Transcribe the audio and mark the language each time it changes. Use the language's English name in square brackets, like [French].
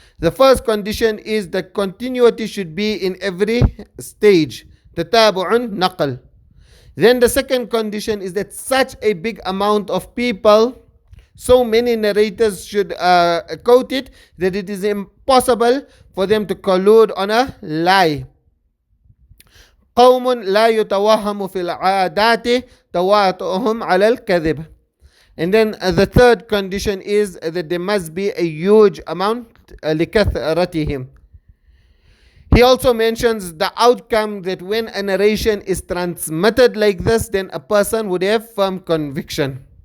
[English] The first condition is that continuity should be in every stage. Tatabu'un naql. Then the second condition is that such a big amount of people, so many narrators should quote it, that it is impossible for them to collude on a lie. [Arabic] قوم لا يتوهم في العادات تواطؤهم على الكذب. [English] And then the third condition is that there must be a huge amount [Arabic] لكثرتهم. [English] He also mentions the outcome that when a narration is transmitted like this, then a person would have firm conviction.